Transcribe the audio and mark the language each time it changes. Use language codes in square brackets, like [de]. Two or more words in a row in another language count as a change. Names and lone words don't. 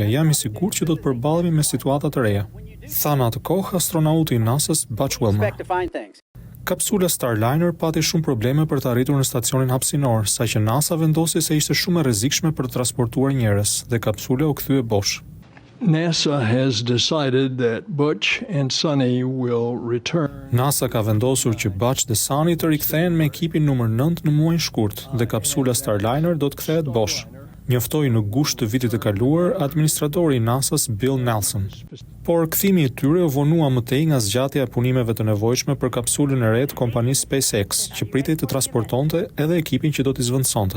[sq] Jam i sigurt që do të përballemi me situata të reja, tha në atë kohë astronauti i NASA-s Butch Wilmore. Kapsula Starliner pati shumë probleme për të arritur në stacionin hapësinor, saqë NASA vendosi se ishte shumë e rrezikshme për të transportuar njerëz dhe kapsula u kthye bosh. [en] NASA has decided that Butch and Sunny will return. [sq] NASA ka vendosur që Butch dhe Sunny të rikthehen me ekipin numër 9 në muajin shkurt dhe kapsula Starliner do të kthehet bosh. Njoftoi në gusht të vitit të kaluar administratori i NASA-s Bill Nelson. Por kthimi i tyre u vonua më tej nga zgjatja e punimeve të nevojshme për kapsulën e re të kompanisë SpaceX, që pritej të transportonte edhe ekipin që do t'i zvendësonte.